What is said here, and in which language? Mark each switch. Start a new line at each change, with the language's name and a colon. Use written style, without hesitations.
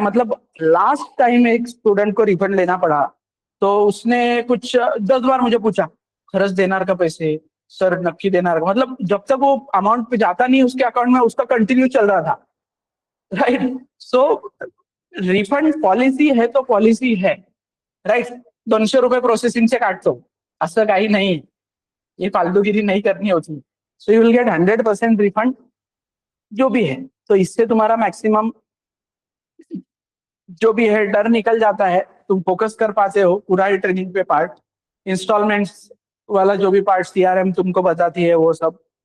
Hindi: मतलब last time एक student को रिफंड लेना पड़ा तो उसने कुछ 10 बार मुझे पूछा,
Marathi: खरच देणार का पैसे, सर नक्की देणार का.
Hindi: मतलब जब तक वो अमाउंट पे जाता नहीं उसके अकाउंट में, उसका कंटिन्यू चल रहा था, राइट? सो रिफंड पॉलिसी है तो पॉलिसी है, राइट?
Marathi: 200 रुपये प्रोसेसिंगचे काटतो, असं काही नाही.
Hindi: ये फालतूगिरी नहीं करनी होती.
English: so you will get 100% refund
Hindi: जो भी है. तो इससे तुम्हारा मैक्सिमम जो भी है डर निकल जाता है, तुम फोकस कर पाते हो पूरा ही ट्रेनिंग पे पार्ट. इंस्टॉलमेंट्स वाला जो भी पार्ट सीआरएम तुमको बताती है वो सब.